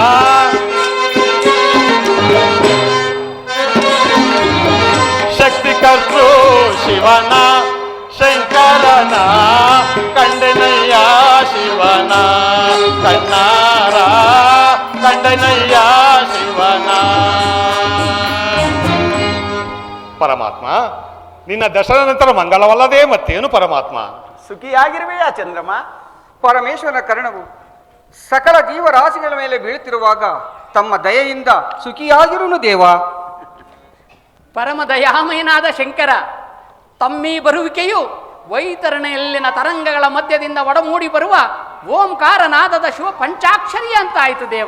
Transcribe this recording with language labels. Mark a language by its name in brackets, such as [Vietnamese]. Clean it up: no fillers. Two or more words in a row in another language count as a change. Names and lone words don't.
[Kannada] ಶಕ್ತಿಕರ್ತೃ ಶಿವನ ಶಂಕರನ, ಕಂಡನಯ್ಯ ಶಿವನ ಕಣ್ಣಾರ, ಕಂಡನಯ್ಯ ಶಿವನ. ಪರಮಾತ್ಮ, ನಿನ್ನ ದರ್ಶನ ನಂತರ ಮಂಗಳವಲ್ಲದೆ ಮತ್ತೇನು ಪರಮಾತ್ಮ? ಸುಖಿಯಾಗಿರುವೆಯಾ ಚಂದ್ರಮ್ಮ? ಪರಮೇಶ್ವರನ ಕರುಣವು ಸಕಲ ಜೀವರಾಶಿಗಳ ಮೇಲೆ ಬೀಳುತ್ತಿರುವಾಗ ತಮ್ಮ ದಯೆಯಿಂದ ಸುಖಿಯಾಗಿರುನು ದೇವ. ಪರಮ ದಯಾಮಯನಾದ ಶಂಕರ, ತಮ್ಮೀ ಬರುವಿಕೆಯು ವೈತರಣೆಯಲ್ಲಿನ ತರಂಗಗಳ ಮಧ್ಯದಿಂದ ಒಡಮೂಡಿ ಬರುವ ಓಂಕಾರನಾದದ ಶಿವ ಪಂಚಾಕ್ಷರಿ ಅಂತಾಯಿತು ದೇವ.